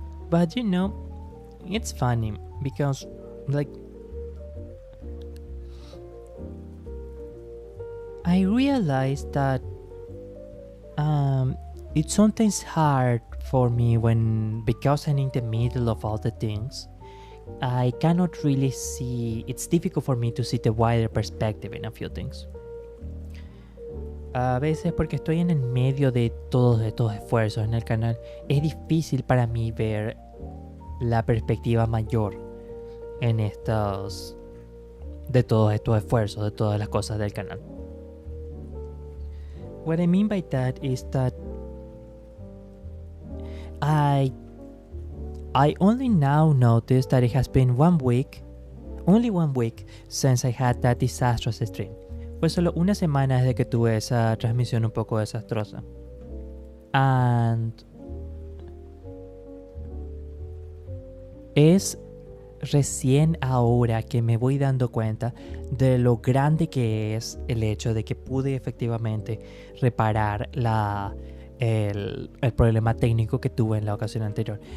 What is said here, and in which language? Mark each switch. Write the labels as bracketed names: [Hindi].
[English] But you know, it's funny because, like, I realized that it's sometimes hard for me when, because I'm in the middle of all the things, I cannot really see, it's difficult for me to see the wider perspective in a few things. [Spanish] A veces porque estoy en el medio de todos estos esfuerzos en el canal, es difícil para mí ver la perspectiva mayor en estos, de todos estos esfuerzos, de todas las cosas del canal. [English] What I mean by that is that I only now noticed that it has been only one week since I had that disastrous stream. [Spanish] Fue solo una semana desde que tuve esa transmisión un poco desastrosa. And es recién ahora que me voy dando cuenta de lo grande que es el hecho de que pude efectivamente reparar el problema técnico que tuve en la ocasión anterior.